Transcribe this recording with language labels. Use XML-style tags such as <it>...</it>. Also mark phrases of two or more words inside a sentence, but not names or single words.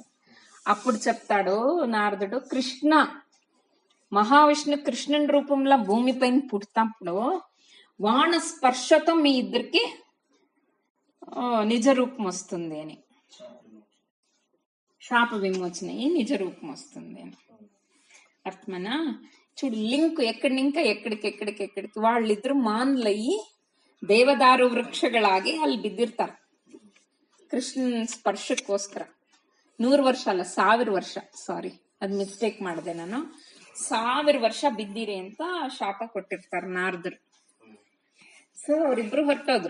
<te>అప్పుడు చెప్తాడు నారదుడు, మహావిష్ణు కృష్ణుని రూపంలో భూమిపైన పుట్టినప్పుడు వాన స్పర్శతో మీ ఇద్దరికి నిజ రూపం వస్తుంది అని, శాప విమోచన నిజ రూపం వస్తుంది అని. అర్థమేనా? చూడు లింక్ ఎక్కడినింకా ఎక్కడికి వాళ్ళిద్దరు</te> <kn>ಮಾನ್ಲಯಿ ದೇವದಾರು ವೃಕ್ಷಗಳಾಗಿ ಅಲ್ಲಿ ಬಿದ್ದಿರ್ತಾರೆ ಕೃಷ್ಣನ ಸ್ಪರ್ಶಕ್ಕೋಸ್ಕರ. 100 ವರ್ಷ ಅಲ್ಲ, 1000 ವರ್ಷ, ಸಾರಿ ಅದ್ ಮಿಸ್ಟೇಕ್ ಮಾಡಿದೆ ನಾನು, 1000 ವರ್ಷ ಬಿದ್ದಿರಿ ಅಂತ ಶಾಪ ಕೊಟ್ಟಿರ್ತಾರೆ ನಾರದರು. ಸೊ ಅವರಿಬ್ರು ಹೊರಟೋದ್ರು.</kn>